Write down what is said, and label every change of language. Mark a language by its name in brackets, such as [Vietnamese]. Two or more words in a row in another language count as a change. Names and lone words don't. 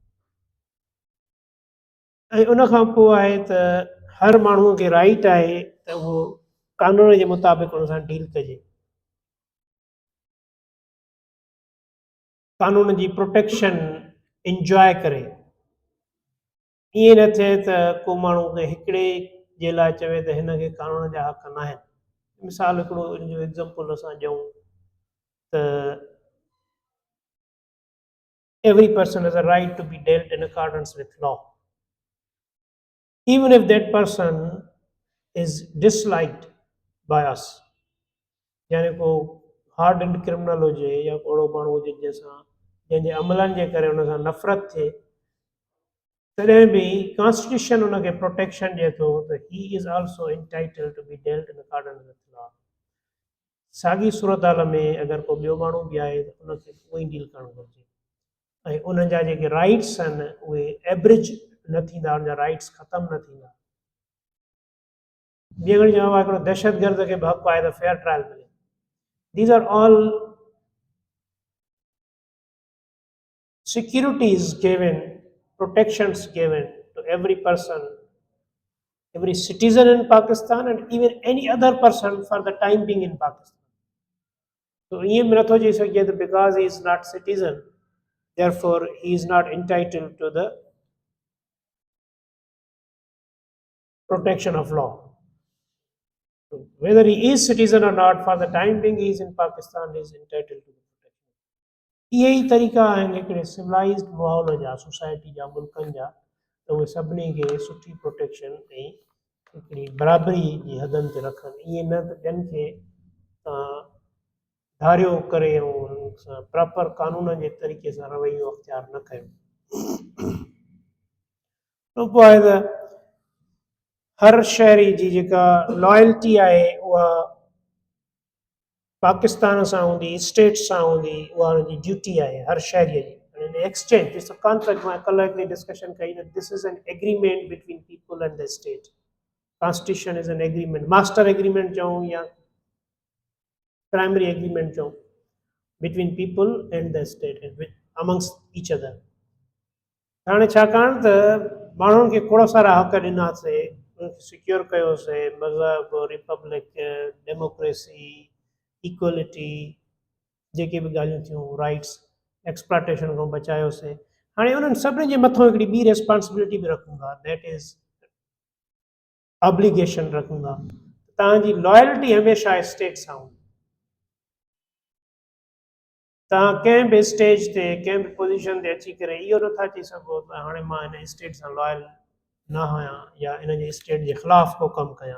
[Sindhi] ऐं उन खां पोइ आहे त हर माण्हूअ खे राइट आहे त उहो कानून जे मुताबिक़ उन सां डील कजे, कानून जी प्रोटेक्शन इंजॉय करे। ईअं न थिए त को माण्हू हिकिड़े जे लाइ चवे त हिन खे कानून जा हक़ न आहिनि। मिसाल हिकिड़ो इन जो एग्ज़ाम्पल असां ॾियूं त [English] every person has a right to be dealt in accordance with law, even if that person is disliked by us. [Sindhi] यानी को हार्ड क्रिमिनल हुजे या अहिड़ो माण्हू हुजे जंहिंसां जंहिंजे अमलनि जे करे हुन सां नफ़रत थिए, तॾहिं बि कॉन्स्टिट्यूशन हुनखे प्रोटेक्शन ॾिए थो त [English] he is also entitled to be dealt in accordance with law. [Sindhi] साॻी सूरत हाल में अगरि को ॿियो माण्हू बि आहे त उनखे उहो ई डील करणु घुरिजे, ऐं उन्हनि जा जेके राइट्स आहिनि उहे एवरेज न थींदा, उनजा राइट्स ख़तमु न थींदा। ॿिए घड़ी चवणो आहे हिकिड़ो दहशतगर्द खे बि हक़ु आहे त फेयर ट्रायल मिले। [English] These are all securities given, protections given to every person, every citizen in Pakistan, and even any other person for the time being in Pakistan. So [Sindhi] ईअं बि नथो चई सघिजे त [English] because he is not citizen, therefore he is not entitled to the protection of law. So whether he is citizen or not, for the time being he is in Pakistan, he is entitled to the protection. [Sindhi] इहे ई तरीक़ा आहिनि हिकिड़े सिविलाइज़्ड माहौल जा, सोसाइटी जा, मुल्कनि जा, त उहे सभिनी खे सुठी प्रोटेक्शन ऐं हिकिड़ी बराबरी जी हदनि ते रखनि। ईअं न त ॿियनि खे धारियो करे ऐं उन्हनि सां प्रॉपर कानून जे तरीक़े सां रवैयो अख़्तियार न कयो। पोइ आहे त हर शहरी जी जेका लॉयल्टी आहे उहा पाकिस्तान सां हूंदी, स्टेट सां हूंदी, उहा हुनजी ड्यूटी आहे हर शहरीअ जी। [English] exchange is a contract, [Sindhi] मां कल्ह हिकिड़ी डिस्कशन कई त [English] this is an agreement between people and the state. Constitution is an agreement, master agreement [Sindhi] चऊं या [English] primary agreement चऊं, between people and the state amongst each other. [Sindhi] हाणे छाकाणि त माण्हुनि खे खोड़ सारा हक़ ॾिनासीं, सिक्योर कयोसीं, मज़हब, रिपब्लिक, डेमोक्रेसी, इक्वलिटी, जेके बि ॻाल्हियूं थियूं, राइट्स, एक्सप्लॉटेशन खां बचायोसीं। हाणे उन्हनि सभिनी जे मथां हिकिड़ी ॿी रेस्पॉन्सिबिलिटी बि रखूं था, [English] that is obligation [Sindhi] रखूं था। तव्हांजी लॉयल्टी हमेशह स्टेट सां हूंदी। तव्हां कंहिं बि स्टेज ते कंहिं बि पोज़ीशन ते अची करे इहो नथा चई सघो त हाणे मां हिन स्टेट सां लॉयल न आहियां या इन जे स्टेट जे ख़िलाफ़ को कमु कयां।